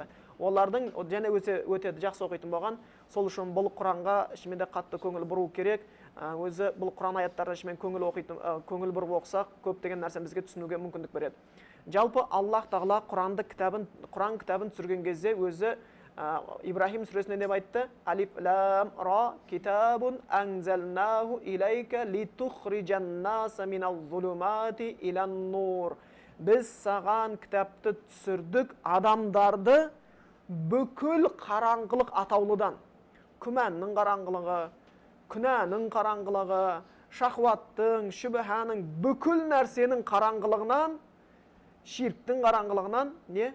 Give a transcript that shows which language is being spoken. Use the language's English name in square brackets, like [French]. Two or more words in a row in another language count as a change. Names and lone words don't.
[Kazakh] Олардың және өте жақсы оқитын болған. Сол үшін бұл Құранға ішімен қатты көңіл бұру керек. Өзі бұл Құран аяттарын ішімен көңіл бұрып оқысақ, көптеген нәрсе бізге түсінуге мүмкіндік береді. Жалпы Аллах Тағала Құран кітабын түсірген кезде өзі Ибрахим сүресінде деп айтты: [Arabic] "الر كتاب أنزلناه إليك لتخرج الناس من الظلمات إلى النور." [Kazakh] Біз саған кітапты түсірдік, адамдарды бүкіл қараңғылық атаулыдан, күмәннің қараңғылығы, күнәнің қараңғылығы, шахваттың, шүбһаның, бүкіл нәрсенің қараңғылығынан, ширктің қараңғылығынан не?